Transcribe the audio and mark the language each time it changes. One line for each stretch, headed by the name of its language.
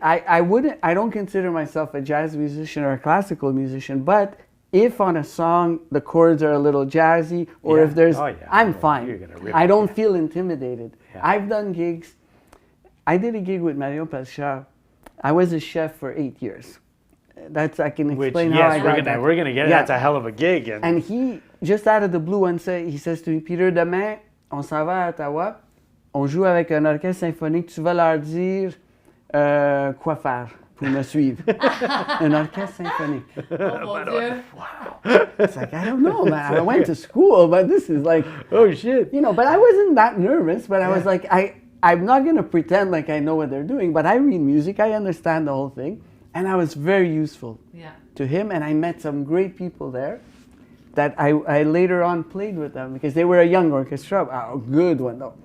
English: I don't consider myself a jazz musician or a classical musician, but if on a song the chords are a little jazzy, or if there's, I'm fine. You're gonna rip I don't feel intimidated. Yeah. I've done gigs. I did a gig with Mario Pelchar. I was a chef for 8 years. I can explain how I got that. We're gonna get it. That's a hell of a gig. And he, just out of the blue, he says to me,
French: Peter, demain, on s'en va à Ottawa, on joue avec un orchestre symphonique, tu vas leur dire quoi faire pour me suivre. Un orchestre symphonique. Oh mon Dieu.
English: Wow. It's like, I don't know, man. I went to school, but this is like, oh shit. You know, but I wasn't that nervous, but I was like, I'm not going to pretend like I know what they're doing, but I read music, I understand the whole thing. And I was very useful to him, and I met some great people there that I later on played with them because they were a young orchestra, a good one though.